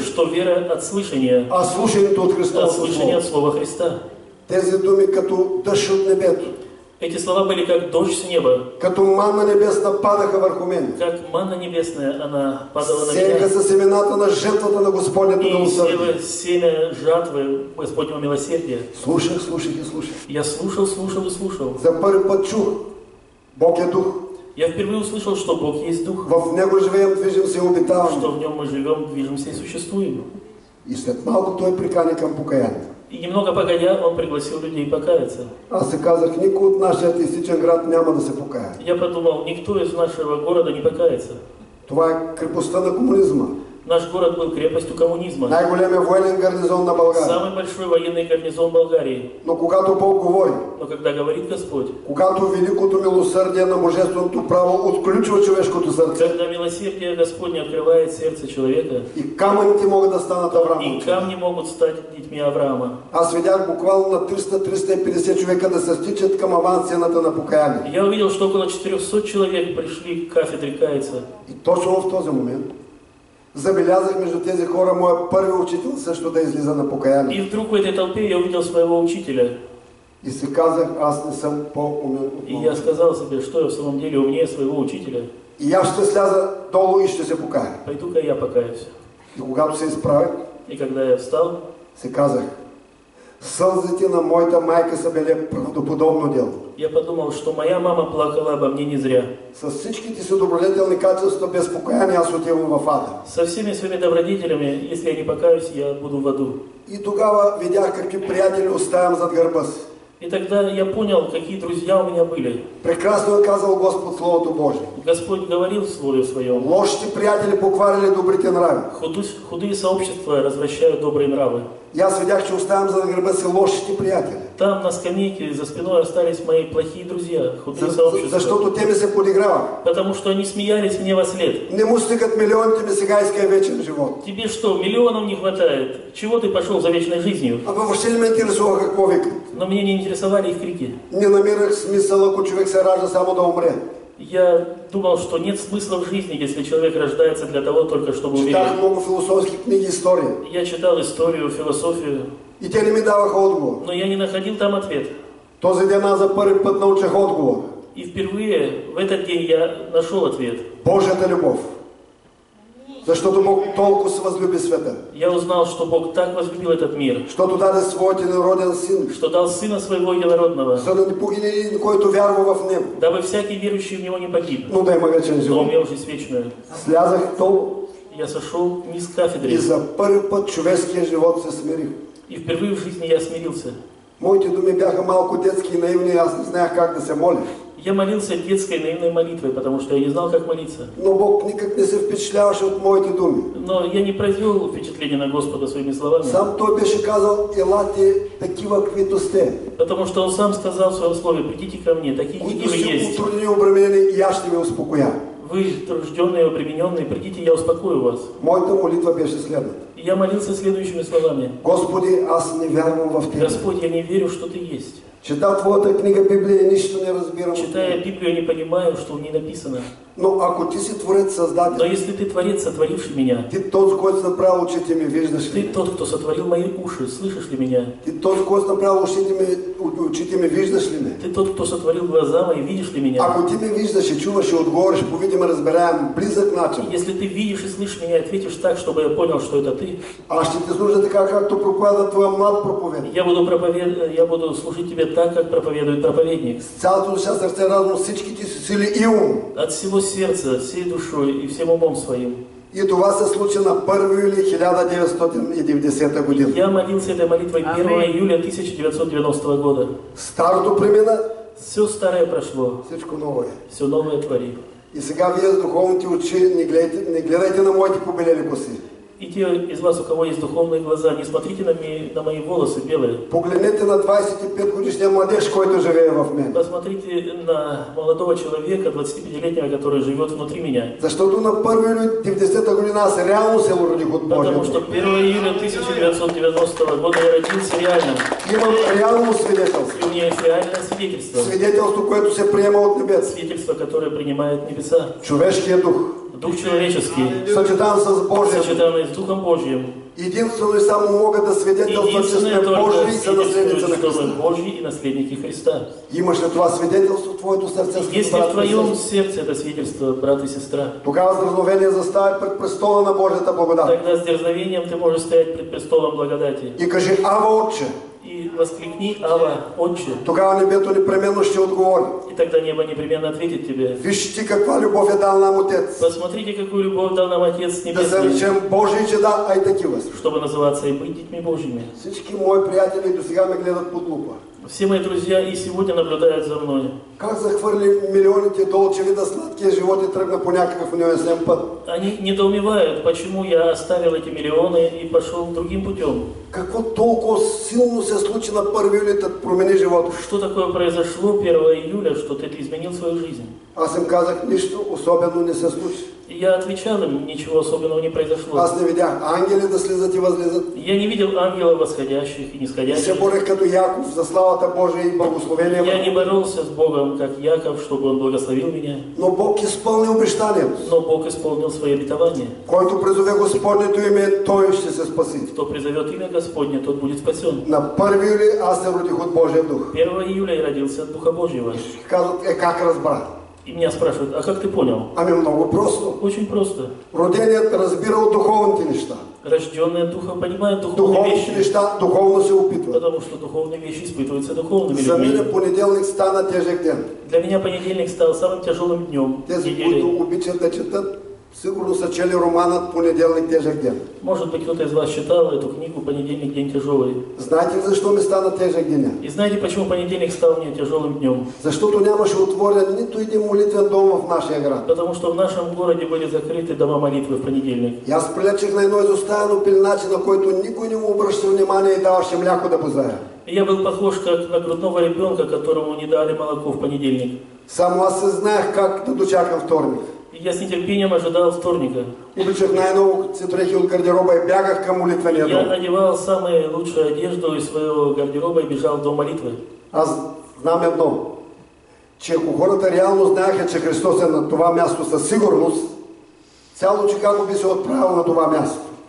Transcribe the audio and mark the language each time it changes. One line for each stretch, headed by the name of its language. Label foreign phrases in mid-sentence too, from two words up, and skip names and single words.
Russian: что вера от слышания,
Bulgarian: а слушането от от Христовото
Russian: слышания
Bulgarian: Слово.
Russian: от Слова Христа.
Bulgarian: Тези думи като дъжд от небето,
Russian: Эти слова были как дождь с неба,
Bulgarian: като манна небесна падаха върху мен.
Russian: как манна небесная, она падала на
Bulgarian: Сеяха
Russian: меня.
Bulgarian: се семената на жертвата на Господнето
Russian: И
Bulgarian: милосърдие.
Russian: села семя жатвы Господнего милосердия.
Bulgarian: Слушах, слушах и слушах.
Russian: Я слушал, слушал и слушал.
Bulgarian: За първи път чух, Бог е дух.
Russian: Я впервые услышал, что Бог есть Дух,
Bulgarian: В Него живеем, движим се и обитаваме.
Russian: что в Нем мы живем, движемся и существуем.
Bulgarian: И след малко Той прикани към покаяние.
Russian: И немного погодя, Он пригласил людей покаяться.
Bulgarian: Аз се казах, никой от нашия атеистичен град няма да се покая.
Russian: Я подумал, никто из нашего города не покается.
Bulgarian: Това е крепостта на комунизма.
Russian: Наш город был крепостью коммунизма.
Bulgarian: Най-големия военен гарнизон на България.
Russian: Самый большой военный гарнизон Болгарии.
Bulgarian: Но когато Бог говори,
Russian: Но когда говорит Господь,
Bulgarian: когато великото милосърдие на божественото право отключва човешкото сърце
Russian: когда милосердие Господне открывает сердце человека,
Bulgarian: и камъните могат да станат
Russian: и
Bulgarian: Авраамовци.
Russian: камни могут стать детьми Авраама.
Bulgarian: Аз видях буквално на 300-350 човека да се стичат към авансцената на покаяние.
Russian: Я увидел, что около 400 человек пришли к кафедре каяться.
Bulgarian: И точно в този момент забелязах между тези хора моя първи учител също да излиза на покаяние.
Russian: И вдруг в этой толпе я увидел своего учителя.
Bulgarian: И си казах, аз не съм по-умен от
Russian: И
Bulgarian: него.
Russian: я сказал себе, что я в самом деле умнее своего учителя.
Bulgarian: И аз ще сляза долу и ще се покая.
Russian: Пойду-ка я покаюсь.
Bulgarian: И когато се изправих,
Russian: И когда я встал,
Bulgarian: си казах, сълзите на моята майка са били правдоподобно дело.
Russian: я подумал, что моя мама плакала обо мне не зря.
Bulgarian: С всичките си добродетелни качества без покаяние аз отивам в ада.
Russian: Со всеми своими добродетелями, если я не покаюсь, я буду в аду.
Bulgarian: И тогава видях какви приятели оставям зад гърба си.
Russian: И тогда я понял, какие друзья у меня были.
Bulgarian: Прекрасно е казал Господ Словото Божие.
Russian: Господь говорил в Слове Своем.
Bulgarian: Лошите приятели покварили добрите нрави.
Russian: Худые сообщества развращают добрые нравы.
Bulgarian: И аз видях, че оставям зад гърба си лошите приятели.
Russian: Там на скамейке за спиной остались мои плохие друзья, худые сообщества.
Bulgarian: Защото те ми се подиграват.
Russian: Потому что они смеялись мне во след.
Bulgarian: Не му стигат милионите ми сега иска вечен живот.
Russian: Тебе что, миллионов не хватает? Чего ты пошел за вечной жизнью?
Bulgarian: Ама въобще не ме интересува какво викат.
Russian: Но меня не интересовали их крики.
Bulgarian: Не намирах смисъл, ако човек се ражда само да умре.
Russian: Я думал, что нет смысла в жизни, если человек рождается для того только, чтобы умереть.
Bulgarian: Читах много философски книги, истории.
Russian: Я читал историю, философию,
Bulgarian: И те не ми даваха отговор.
Russian: но я не находил там ответ.
Bulgarian: Този ден аз за първи път научих отговор.
Russian: И впервые в этот день я нашел ответ.
Bulgarian: Божията любов. Защото Бог толкова се възлюби света.
Russian: Я узнал, что Бог так возлюбил этот мир,
Bulgarian: Защото даде своят единороден син,
Russian: что дал Сына Своего Единородного,
Bulgarian: за да не погине един, който вярва в него,
Russian: дабы всякий верующий в Него не погиб,
Bulgarian: но да има вечен
Russian: но
Bulgarian: живот.
Russian: имел жизнь вечную.
Bulgarian: Слязах долу
Russian: Я сошел низ
Bulgarian: и
Russian: кафедры,
Bulgarian: за първи път човешкия живот се смирих.
Russian: и впервые в жизни я смирился.
Bulgarian: Моите думи бяха малко детски и наивни, аз не знаех как да се моля.
Russian: Я молился детской наивной молитвой, потому что я не знал, как молиться.
Bulgarian: Но Бог никак не се впечатляваше от моите думи.
Russian: Но я не произвел впечатление на Господа своими словами,
Bulgarian: Сам Той беше казал, елате такива, каквито сте,
Russian: потому что Он сам сказал в Своем Слове: «Придите ко мне, такие, какие
Bulgarian: които
Russian: вы
Bulgarian: сте
Russian: есть.
Bulgarian: утрудени и обременени, и аз ще ви успокоя.
Russian: Вы тружденные и обремененные, придите, я успокою вас».
Bulgarian: Моята молитва беше следната.
Russian: И я молился следующими словами:
Bulgarian: Господи, аз не вярвам в Тебе,
Russian: «Господь, я не верю, что Ты есть,
Bulgarian: Чета твоята книга Библия и нищо не разбирам.
Russian: Читая Библию, я не понимаю, что в ней написано.
Bulgarian: Но ако ти си Творец, Създател,
Russian: Но если ты Творец, сотворивший меня,
Bulgarian: ти този, който си направил очите ми, виждаш
Russian: ты
Bulgarian: ли?
Russian: тот, кто сотворил мои уши, слышишь ли меня?
Bulgarian: Ти този, който си направил очите ми, виждаш ли ме?
Russian: Ты тот, кто сотворил глаза мои, видишь ли меня?
Bulgarian: Ако ти ме виждаш и чуваш и отговориш по видим разбираем близък начин,
Russian: Если ты видишь и слышишь меня, ответишь так, чтобы я понял, что это ты,
Bulgarian: аз ще те служа така, както проповяда твоя млад проповедник.
Russian: я буду служить тебе так, как проповедует проповедник.
Bulgarian: С цялото душа, сърце, разум, всичките си сили и ум.
Russian: От всего сердца, всей душой и всем умом своим.
Bulgarian: И това се случи на 1 юли 1990 година.
Russian: Я молился этой молитвой 1 июля 1990 года.
Bulgarian: Старото премина,
Russian: Все старое прошло,
Bulgarian: всичко ново е.
Russian: все новое творим.
Bulgarian: И сега вие с духовните очи не гледайте на моите побелели коси.
Russian: И те из вас, у кого есть духовные глаза, не смотрите на мои волосы белые.
Bulgarian: Погледнете на 25 годишния младеж, който живее в мен.
Russian: Посмотрите на молодого человека, 25-летнего, который живет внутри меня.
Bulgarian: Защото на 1 юли 90 година аз реално се родих от Божия.
Russian: Потому что 1 июля 1990 года я родился реально.
Bulgarian: Имам реално свидетелство.
Russian: И у меня есть реальное свидетельство.
Bulgarian: Свидетелство, което се приема от небес.
Russian: Свидетельство, которое принимает небеса.
Bulgarian: Човешкият дух,
Russian: Дух человеческий,
Bulgarian: съчетан с Божием.
Russian: сочетанный с Духом Божьим.
Bulgarian: Единствено и само могат да свидетелстват, че сме
Russian: Единственное только
Bulgarian: Божии и са наследници на
Russian: свидетельствует, что
Bulgarian: Христа.
Russian: мы Божьи и наследники Христа.
Bulgarian: Имаш ли това свидетелство в твоето сърце?
Russian: Если в твоем сердце это свидетельство,
Bulgarian: брат и сестра, Тогава с дързновение застави пред престола на Божията благодат.
Russian: тогда с дерзновением ты можешь стоять пред престолом благодати.
Bulgarian: И кажи: Ава, Отче.
Russian: И воскликни: Ава, Отче.
Bulgarian: Тогава небето непременно ще отговори:
Russian: И тогда небо непременно ответит тебе.
Bulgarian: Виж ти каква любов е дал нам Отец.
Russian: Посмотрите, какую любовь дал нам Отец
Bulgarian: Да се
Russian: Небесный,
Bulgarian: речем Божии чеда, а и такива сме.
Russian: чтобы называться и быть детьми Божьими.
Bulgarian: Всички мои приятели до сега ме гледат под лупа.
Russian: Все мои друзья и сегодня наблюдают за мной.
Bulgarian: Как захвърли милионите
Italian: dolce vita
Bulgarian: сладкия живот и тръгна по някакъв неясен път.
Russian: Они недоумевают, почему я оставил эти миллионы и пошел другим путем.
Bulgarian: Какво толкова силно се случи на 1 юли, да промени живота?
Russian: Что такое произошло 1 июля, что ты изменил свою жизнь?
Bulgarian: Аз им казах: нищо особено не се случи.
Russian: И я отвечал им: ничего особенного не произошло.
Bulgarian: Аз не видях ангели да слизат и възлизат.
Russian: Я не видел ангелов восходящих и
Bulgarian: И се
Russian: нисходящих.
Bulgarian: борех като Яков за славата Божия и благословение.
Russian: Я не боролся с Богом, как Яков, чтобы он благословил меня.
Bulgarian: Но Бог изпълни обещанието.
Russian: Но Бог исполнил свои обетования.
Bulgarian: Който призове Господнето име, той ще се спаси.
Russian: Кто призовет имя Господне, тот будет спасен.
Bulgarian: На 1 юли аз се родих от Божия дух.
Russian: 1 июля я родился от Духа Божьего.
Bulgarian: Казват: как разбра?
Russian: И меня спрашивают: а как ты понял?
Bulgarian: Ами много просто.
Russian: Очень просто.
Bulgarian: Роденият разбира от духовните неща.
Russian: Рожденные Духом понимают духовные
Bulgarian: Духовните
Russian: вещи,
Bulgarian: неща духовно се опитват.
Russian: потому что духовные вещи испытываются духовными
Bulgarian: За
Russian: людьми.
Bulgarian: мен понеделник стана тежък ден.
Russian: Для меня понедельник стал самым тяжелым днем
Bulgarian: Тези,
Russian: недели.
Bulgarian: които обичат да четат, сигурно са чели романът Понеделник тежък ден.
Russian: Может быть, кто-то из вас читал эту книгу «Понедельник, день тяжелый».
Bulgarian: Знаете ли защо ми стана тежък деня?
Russian: И знаете, почему понедельник стал мне тяжелым днем?
Bulgarian: Защото нямаше отворен нито един молитвен дом в нашия град.
Russian: Потому что в нашем городе были закрыты дома молитвы в понедельник.
Bulgarian: И аз прилечех на едно изоставено пилначе, на който никой не му обръща внимание и даваше мляко да бозая.
Russian: И я был похож как на грудного ребенка, которому не дали молоко в понедельник.
Bulgarian: Само аз се знаех как да дочакам вторник.
Russian: И я с нетерпением ожидал вторника.
Bulgarian: Обичах най-ново, като се дрехи от гардероба и бягах към молитвения
Russian: Я
Bulgarian: дом.
Russian: надевал самую лучшую одежду из своего гардероба и бежал в дом молитвы.
Bulgarian: Аз знам едно, че ако хората реално знаеха, че Христос е на това място със сигурност, цяло Чикаго би се отправил на това място.